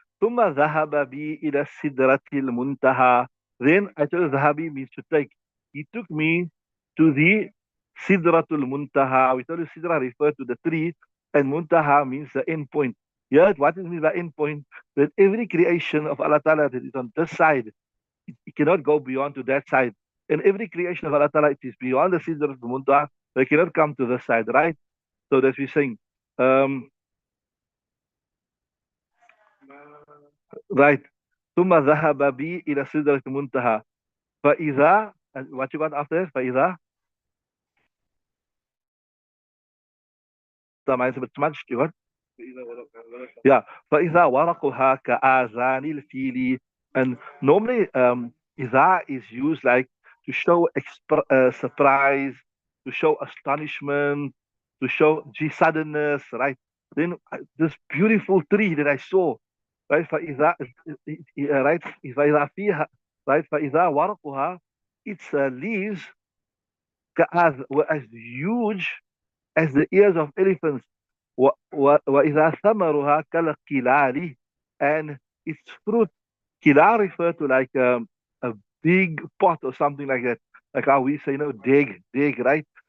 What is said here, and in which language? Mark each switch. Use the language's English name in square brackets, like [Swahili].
[Arabic] ثم ذهب بي إلى السدرة المنتهى. [English] Then actually ذهبي means to take. He took me to the Sidratul Muntaha. We told you Sidra referred to the tree, and Muntaha means the end point. Yeah, what is mean by end point? That every creation of Allah Ta'ala that is on this side, it cannot go beyond to that side. And every creation of Allah Ta'ala, it is beyond the Sidratul Muntaha, they cannot come to this side, right? So that's we're saying. Um, right. [Arabic] ثم ذهب بي إلى سدرة المنتهى فإذا, [English] what you got after فإذا, the mind's a bit smudged, you got? [Arabic] Yeah. فإذا ورقها كآذان الفيل. [English] And normally إذا is used like to show surprise, to show astonishment, to show suddenness, right? Then this beautiful tree that I saw, right? [Arabic] فإذا right فإذا فيها, right? فإذا ورقها, [English] its leaves were as huge as the ears of elephants. [Arabic] وإذا ثمرها كالقلال, [English] and its fruit, kilar refer to like a big pot or something like that, like how we say, deg, right?